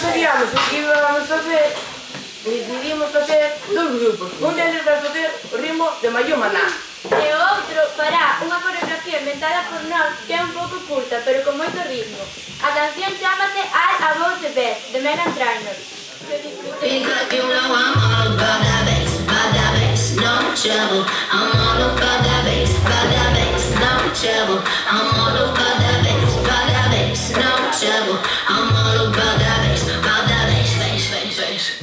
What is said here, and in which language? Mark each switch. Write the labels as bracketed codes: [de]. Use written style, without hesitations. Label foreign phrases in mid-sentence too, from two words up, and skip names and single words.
[gl] miramos o que íbamos facer, decidimos facer dos grupos. Un deles vai facer o ritmo de Mayo Maná. E o outro fará unha coreografía inventada por nós que é un pouco curta, pero con moito ritmo. A canción chámase All About the Best, de Meghan Trainor. [es] Que disfruten. [en] Because you know I'm all about that bass, no trouble. I'm all about that bass, no trouble. I'm all about that bass, no trouble. I'm all about that bass, bass.